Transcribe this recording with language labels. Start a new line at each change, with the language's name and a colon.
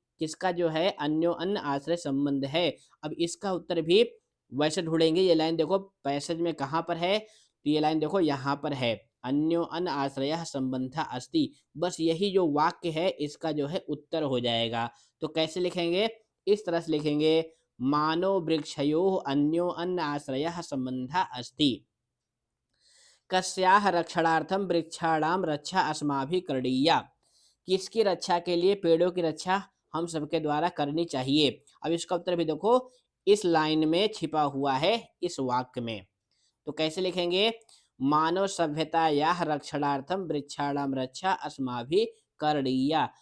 Hindi: किसका जो है
Sanskrit: अन्यो अन्य आश्रय संबंध है। अब इसका उत्तर भी वैसे ढूंढेंगे, ये लाइन देखो पैसेज में कहाँ पर है, तो ये लाइन देखो यहाँ पर है, अन्यो अन्य आश्रयः संबंधः अस्ति।
Hindi: बस यही जो वाक्य है इसका जो है उत्तर हो जाएगा। तो कैसे लिखेंगे, इस तरह से लिखेंगे,
Sanskrit: मानो वृक्षयोः अन्यो अन्य आश्रयः संबंधः अस्ति। कस्याः रक्षणार्थम वृक्षाणाम रक्षा अस्माभिः करणीया।
Hindi: किसकी रक्षा के लिए पेड़ों की रक्षा हम सबके द्वारा करनी चाहिए। अब इसका उत्तर भी देखो इस लाइन में छिपा हुआ है, इस वाक्य में। तो कैसे लिखेंगे,
Sanskrit: मानव सभ्यतायाः रक्षणार्थम वृक्षाणाम रक्षा अस्माभिः करणीया।